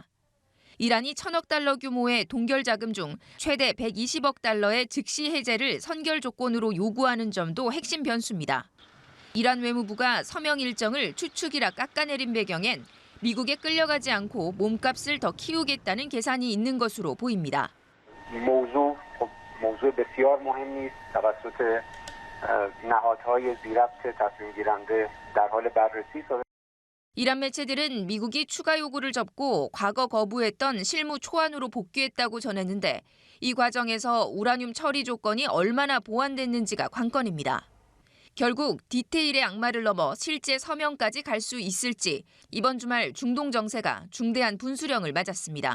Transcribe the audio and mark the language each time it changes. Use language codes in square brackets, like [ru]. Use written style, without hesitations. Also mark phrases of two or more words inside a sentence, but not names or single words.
[ko] 이란이 1,000억 달러 규모의 동결 자금 중 최대 120억 달러의 즉시 해제를 선결 조건으로 요구하는 점도 핵심 변수입니다. 이란 외무부가 서명 일정을 추측이라 깎아내린 배경엔 미국에 끌려가지 않고 몸값을 더 키우겠다는 계산이 있는 것으로 보입니다. [fa] موضوع بسیار مهمی است توسط نهادهای ذی‌ربط تصمیم گیرنده در حال بررسی است. [ko] 이란 매체들은 미국이 추가 요구를 접고 과거 거부했던 실무 초안으로 복귀했다고 전했는데 이 과정에서 우라늄 처리 조건이 얼마나 보완됐는지가 관건입니다. 결국 디테일의 악마를 넘어 실제 서명까지 갈 수 있을지 이번 주말 중동 정세가 중대한 분수령을 맞았습니다.